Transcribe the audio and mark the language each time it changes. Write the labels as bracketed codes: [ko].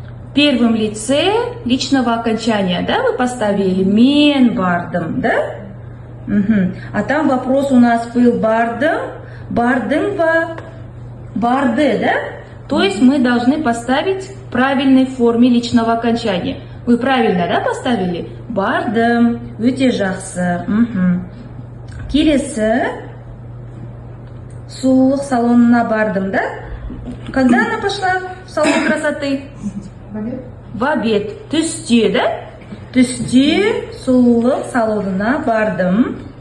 [ru] В первом лице личного окончания, да, вы поставили [kk] мен бардым, [ru] да? А там вопрос у нас был [kk] бардың ба барды, [ru] да? То есть мы должны поставить в правильной форме личного окончания. Вы правильно, да, поставили? [kk] Бардым. Өте жақсы. Келесі сұлулық салонына бардым, да? [ru] Когда она пошла в салон красоты? Балет? В обед. Түсте, да? [kk] Түсте сұлулық салонына бардым.